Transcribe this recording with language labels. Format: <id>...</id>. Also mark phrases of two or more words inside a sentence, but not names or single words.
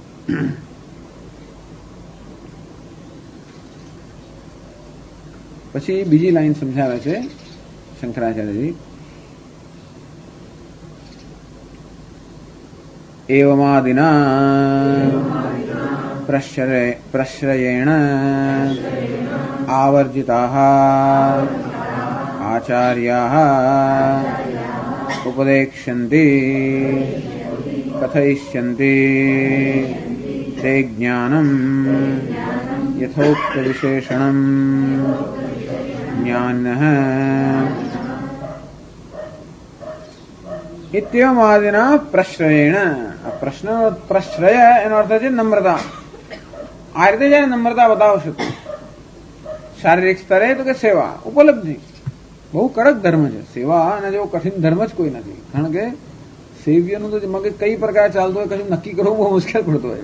<gu>પછી બીજી લાઈન સમજાવે છે શંકરાચાર્યજી.</gu> <sa>એવમાદિના प्रश्रयेण आवर्जिताः आचार्याः उपदेक्ष्यन्ति कथयिष्यन्ति ते ज्ञानम् यथोक्तविशेषणम् ज्ञानः इत्येवमादिना प्रश्रयेण प्रश्न प्रश्रय</sa> <gu>એનો અર્થ છે નમ્રતા. આ રીતે જયારે નમ્રતા બતાવશો શારીરિક સ્તરે તો કે સેવા ઉપલબ્ધિ બહુ કડક ધર્મ છે. સેવા અને જેવો કઠિન ધર્મ જ કોઈ નથી. કારણ કે સેવ્યનું તો મગજ કઈ પ્રકાર ચાલતું હોય કશું નક્કી કરવું બહુ મુશ્કેલ પડતું હોય.</gu>